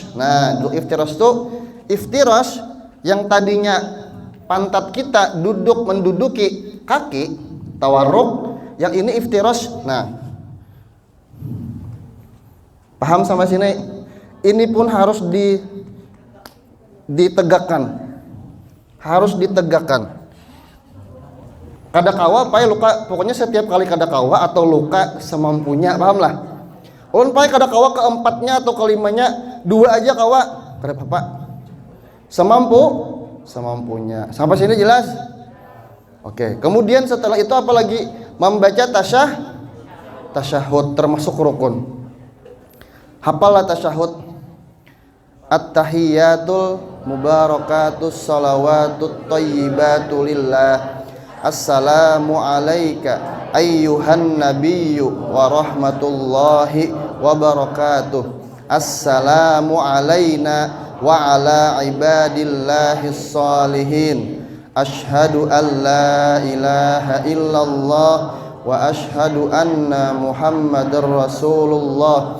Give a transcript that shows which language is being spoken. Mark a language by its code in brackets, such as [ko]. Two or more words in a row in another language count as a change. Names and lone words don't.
[bjn] Nah, duduk iftirash itu iftirash yang tadinya pantat kita duduk menduduki kaki, tawarruk, yang ini iftirash. Nah, paham sampai sini? Ini pun harus ditegakkan. Harus ditegakkan. Kada kawa pai luka, pokoknya setiap kali kada kawa atau luka semampunya, pahamlah. Ulun pai kada kawa keempatnya atau kelimanya, 2 aja kawa, kada apa-apa. Semampunya. Sampai sini jelas? Oke. Kemudian setelah itu apalagi? Membaca tasyahud termasuk rukun. Hafalah tasyahud. [ar] التحيات المباركات الصلوات الطيبات لله. السلام عليك أيها النبي ورحمة الله وبركاته. السلام علينا وعلى عباد الله الصالحين. أشهد أن لا إله إلا الله وأشهد أن محمدا رسول الله.